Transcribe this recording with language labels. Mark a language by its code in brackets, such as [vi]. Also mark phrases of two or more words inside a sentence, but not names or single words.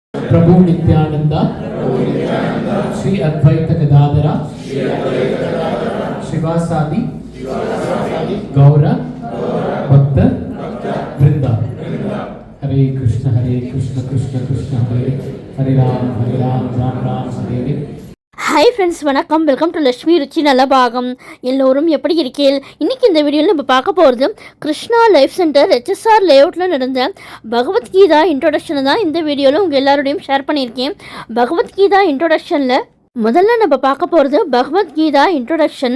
[sa] Prabhu Nityananda, Sri Advaita Gadadhara, Shivasadi, Gaura, Bhakta, Vrinda. हरे कृष्ण कृष्ण कृष्ण हरे राम राम राम हरे हरे. [en] Hi friends, [ta] வணக்கம். [en] welcome to [ta] லட்சுமி ருச்சி நலபாகம். எல்லோரும் எப்படி இருக்கீங்க? இன்றைக்கி இந்த வீடியோவில் நம்ம பார்க்க போகிறது கிருஷ்ணா லைஃப் சென்டர் HSR லேஅவுட்டில் நடந்த பகவத்கீதா இன்ட்ரோடக்ஷனை தான் இந்த வீடியோவில் உங்கள் எல்லாரோடையும் ஷேர் பண்ணியிருக்கேன். பகவத்கீதா இன்ட்ரோடக்ஷனில் முதல்ல நம்ம பார்க்க போகிறது பகவத்கீதா இன்ட்ரோடக்ஷன்.